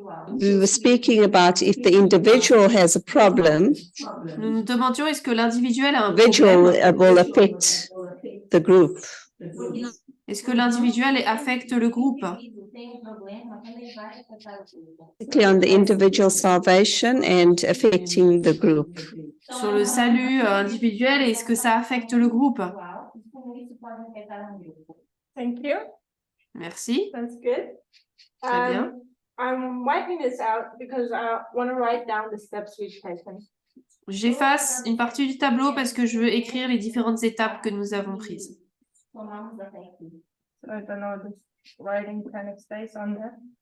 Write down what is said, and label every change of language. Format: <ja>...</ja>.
<en>We were speaking about if the individual has a problem,</en> <fr>nous nous demandions est-ce que l'individuel a un</fr> <en>individual</en> <fr>problème?</fr> <en>will affect the group.</en> <fr>Est-ce que l'individuel affecte le groupe?</fr> <pt>também vai afetar o grupo.</pt> <en>Particularly on the individual salvation and affecting the group.</en> <fr>Sur le salut individuel et est-ce que ça affecte le groupe?</fr> <pt>Igual, e como isso pode afetar um grupo.</pt> <en>Thank you.</en> <fr>Merci.</fr> <en>That's good.</en> <fr>Très bien.</fr> <en>I'm wiping this out because I want to write down the steps we've taken.</en> <fr>J'efface une partie du tableau parce que je veux écrire les différentes étapes que nous avons prises.</fr> <pt>Tomamos até aqui.</pt> <en>So I don't know, this writing kind of stays on there.</en>